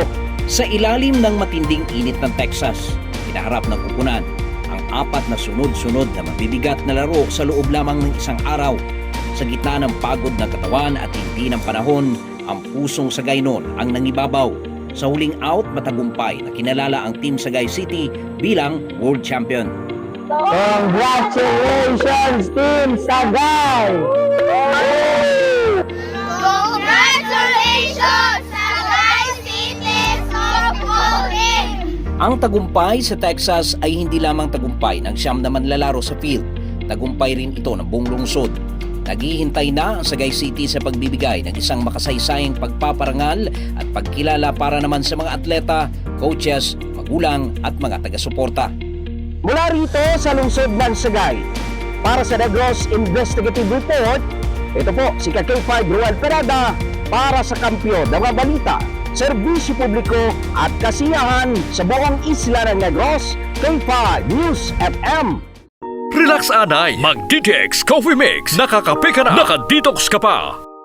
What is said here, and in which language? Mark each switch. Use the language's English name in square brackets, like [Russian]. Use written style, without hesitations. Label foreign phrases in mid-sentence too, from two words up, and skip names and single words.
[Filipino] Sa ilalim ng matinding init ng Texas, hinaharap ng kupunan ang 4 na sunod-sunod na mabibigat na laro sa loob lamang ng isang araw. Sa gitna ng pagod ng katawan at hindi ng panahon, ang pusong Sagay noon ang nangibabaw. Sa huling out, matagumpay na kinalala ang Team Sagay City bilang World Champion. [English] Congratulations, Team Sagay! Congratulations, Sagay City Softball Team! [Filipino] Ang tagumpay sa Texas ay hindi lamang tagumpay ng 9 na manlalaro sa field. Tagumpay rin ito ng buong lungsod. Naghihintay na ang Sagay City sa pagbibigay ng isang makasaysayang pagpaparangal at pagkilala para naman sa mga atleta, coaches, magulang at mga taga-suporta. Mula rito sa lungsod ng Sagay, para sa Negros Investigative Report, ito po si K5 Ruel Perada para sa Kampiyon ng mga balita, serbisyo publiko at kasiyahan sa buong isla ng Negros, K5 News FM. Relax anay, mag-DTX Coffee Mix. Nakakape ka na, naka-detox ka pa.